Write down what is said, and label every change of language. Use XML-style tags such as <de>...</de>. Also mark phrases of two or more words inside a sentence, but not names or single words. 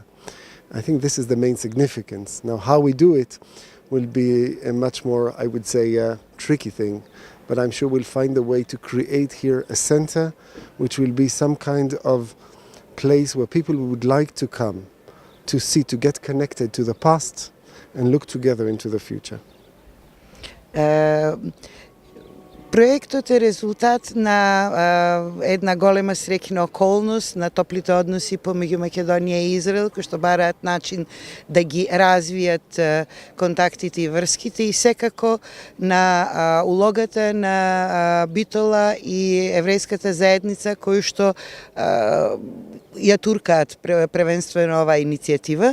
<en>I think this is the main significance. Now, how we do it will be a much more, I would say, tricky thing. But I'm sure we'll find a way to create here a center which will be some kind of place where people would like to come, to see, to get connected to the past and look together into the future.</en> <mk>Проектот е резултат на една голема среќна околност, на топлите односи помеѓу Македонија и Израел, кои што бараат начин да ги развијат контактите и врските, и секако на улогата на Битола и еврејската заедница кои што ја туркаат првенствено оваа иницијатива.</mk>